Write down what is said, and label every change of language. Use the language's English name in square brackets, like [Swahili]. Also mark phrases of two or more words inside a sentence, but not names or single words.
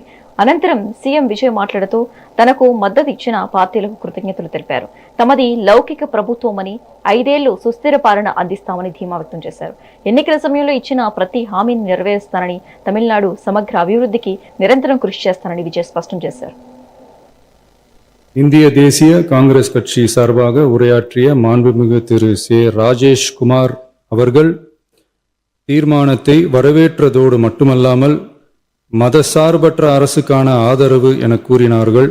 [Telugu] అనంతరం సీఎం విజయ్ మాట్లాడుతూ తనకు మద్దతు ఇచ్చిన పార్టీలకు కృతజ్ఞతలు తెలిపారు. తమది లౌకిక ప్రభుత్వమని 5 ఏళ్లు సుస్థిర పాలన అందిస్తామని ధీమా వ్యక్తం చేశారు. ఎన్నికల సమయంలో ఇచ్చిన ప్రతి హామీని నెరవేరుస్తానని, తమిళనాడు సమగ్ర అభివృద్ధికి నిరంతరం కృషి చేస్తానని విజయ్ స్పష్టం చేశారు. [Tamil] இந்திய தேசிய காங்கிரஸ் கட்சி சார்பாக உரையாற்றிய மாண்புமிகு திரு சே ராஜேஷ் குமார் அவர்கள் தீர்மானத்தை வரவேற்றதோடு மட்டுமல்லாமல் மதசார்பற்ற அரசுக்கான ஆதரவு என கூறினார்கள்.